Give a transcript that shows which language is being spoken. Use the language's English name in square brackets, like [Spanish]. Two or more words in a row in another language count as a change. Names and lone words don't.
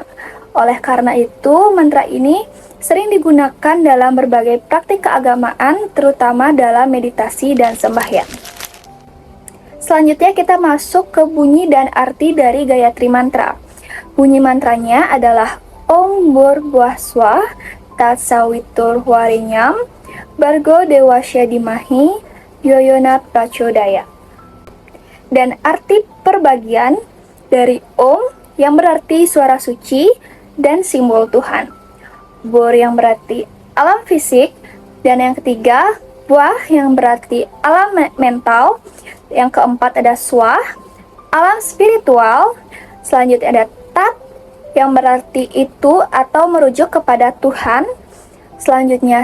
[Indonesian] Oleh karena itu, mantra ini sering digunakan dalam berbagai praktik keagamaan, terutama dalam meditasi dan sembahyang. Selanjutnya kita masuk ke bunyi dan arti dari Gayatri Mantra. [Sanskrit] Bunyi mantranya adalah Om Bhurbhuvaswah Tatsavitur Varenyam Bhargo Dewasya Dhimahi Yoyona Prachodaya. [Indonesian] Dan arti perbagian dari Om yang berarti suara suci dan simbol Tuhan, Bur yang berarti alam fisik, dan yang ketiga Wah yang berarti alam mental, yang keempat ada Swah, alam spiritual, selanjutnya ada Tat yang berarti itu atau merujuk kepada Tuhan, selanjutnya